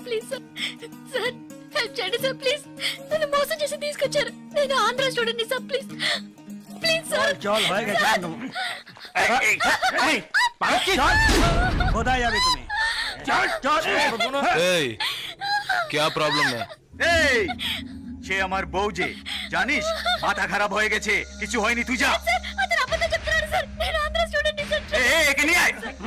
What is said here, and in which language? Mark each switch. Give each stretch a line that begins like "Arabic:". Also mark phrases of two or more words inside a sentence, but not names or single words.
Telugu: ప్లీజ్ సార్, సార్ హెల్ప్ చేయండి సార్. ప్లీజ్, నన్ను మోసం చేసి తీసుకొచ్చారు. నేను ఆంధ్ర స్టూడెంట్ సార్. ప్లీజ్ ప్లీజ్ సార్.
Bangla: কোথায় যাবে তুমি?
Hindi: क्या प्रॉब्लम है?
Bangla: এই সে আমার বউ, যে জানিস মাথা খারাপ হয়ে গেছে, কিছু হয়নি, তুই যা।
Telugu: అతను అబద్ధం చెప్తున్నాడు సార్, నేను ఆంధ్ర స్టూడెంట్ సార్.
Bangla: একে নিয়ে আয়।